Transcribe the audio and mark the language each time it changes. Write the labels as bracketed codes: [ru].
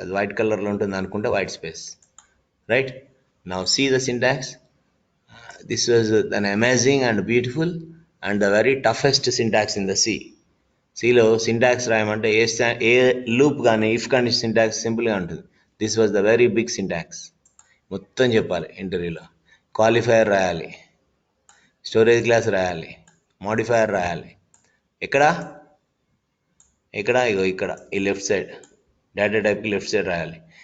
[te] అది వైట్ కలర్లో ఉంటుంది అనుకుంటే white space. [en] Right? Now see the syntax. This was an amazing and beautiful and the very toughest syntax in the C. [te] Cలో syntax రాయమంటే ఏ loop కానీ if condition syntax సింపుల్గా ఉంటుంది. [en] This was the very big syntax. [te] మొత్తం చెప్పాలి ఇంటర్వ్యూలో. Qualifier రాయాలి, storage class రాయాలి, modifier రాయాలి. ఎక్కడ ఇగో ఇక్కడ ఈ left side data టైప్కి left side రాయాలి.